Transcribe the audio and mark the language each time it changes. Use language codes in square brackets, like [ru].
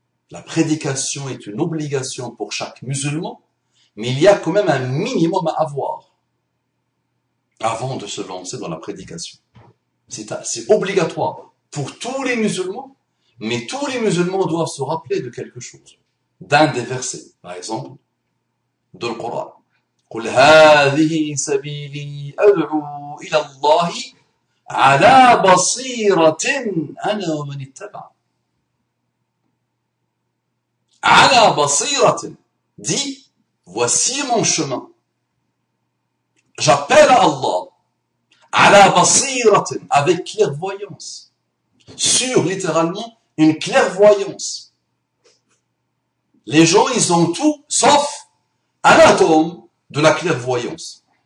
[fr] La prédication est une obligation pour chaque musulman, mais il y a quand même un minimum à avoir avant de se lancer dans la prédication. C'est obligatoire pour tous les musulmans, mais tous les musulmans doivent se rappeler de quelque chose, d'un des versets, par exemple, de le Coran. [ar] قل هذه سبيلي أدعو إلى الله على بصيرة أنا ومن اتبع. على بصيرة [fr] dit, voici mon chemin. J'appelle à Allah. [ar] على بصيرة [fr] avec clairvoyance. Sur, littéralement, une clairvoyance. Les gens, ils ont tout, sauf un atome de la clairvoyance.